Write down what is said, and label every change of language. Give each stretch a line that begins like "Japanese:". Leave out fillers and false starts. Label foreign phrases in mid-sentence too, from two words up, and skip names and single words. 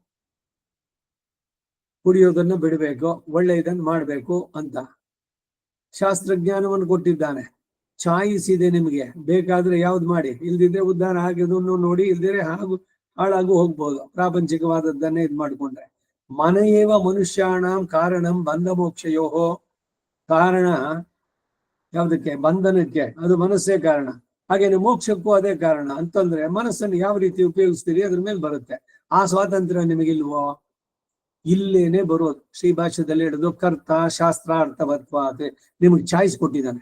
Kannada: ಕುಡಿಯೋದನ್ನ ಬಿಡಬೇಕು, ಒಳ್ಳೆಯದನ್ನು ಮಾಡ್ಬೇಕು ಅಂತ ಶಾಸ್ತ್ರಜ್ಞಾನವನ್ನು ಕೊಟ್ಟಿದ್ದಾನೆ. ಚಾಯ್ಸ್ ಇದೆ ನಿಮಗೆ, ಬೇಕಾದ್ರೆ ಯಾವ್ದು ಮಾಡಿ, ಇಲ್ದಿದ್ರೆ ಉದ್ಧಾರ ಆಗಿದನ್ನು ನೋಡಿ, ಇಲ್ದಿದ್ರೆ ಹಾಳಾಗೂ ಹೋಗ್ಬೋದು ಪ್ರಾಪಂಚಿಕವಾದದ್ದನ್ನೇ ಇದ್ ಮಾಡ್ಕೊಂಡ್ರೆ.
Sanskrit: ಮನೆಯೇವ ಮನುಷ್ಯಾಣಂ ಕಾರಣಂ ಬಂಧ ಮೋಕ್ಷಯೋಹೋ.
Kannada: ಕಾರಣ ಯಾವ್ದಕ್ಕೆ? ಬಂಧನಕ್ಕೆ ಅದು ಮನಸ್ಸೇ ಕಾರಣ. ಹಾಗೇನೆ ಮೋಕ್ಷಕ್ಕೂ ಅದೇ ಕಾರಣ. ಅಂತಂದ್ರೆ ಮನಸ್ಸನ್ನು ಯಾವ ರೀತಿ ಉಪಯೋಗಿಸ್ತೀರಿ ಅದ್ರ ಮೇಲೆ ಬರುತ್ತೆ. ಆ ಸ್ವಾತಂತ್ರ್ಯ ನಿಮಗಿಲ್ವೋ? ಇಲ್ಲೇನೆ ಬರೋದು. ಶ್ರೀ ಭಾಷ್ಯದಲ್ಲಿ ಹಿಡಿದು
Sanskrit: ಕರ್ತ ಶಾಸ್ತ್ರಾರ್ಥವತ್ವ
Kannada: ಅಂತ ನಿಮಗೆ ಚಾಯ್ಸ್ ಕೊಟ್ಟಿದ್ದಾನೆ.